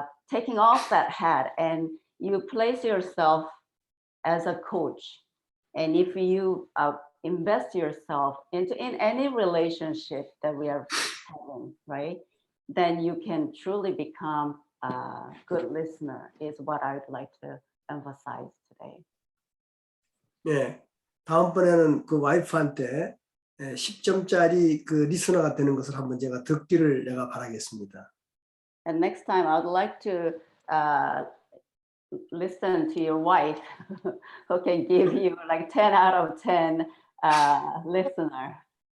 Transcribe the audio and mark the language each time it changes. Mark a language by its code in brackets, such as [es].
[en] Taking off that hat and you place yourself as a coach. And if you invest yourself in any relationship that we are having, right, then you can truly become a good listener is what I'd like to emphasize today. [ko] 네, 다음번에는 그 와이프한테 10점짜리 그 리스너가 되는 것을 한번 제가 듣기를 내가 바라겠습니다. [en] And next time I'd like to listen to your wife who can give you like 10 out of 10 listener.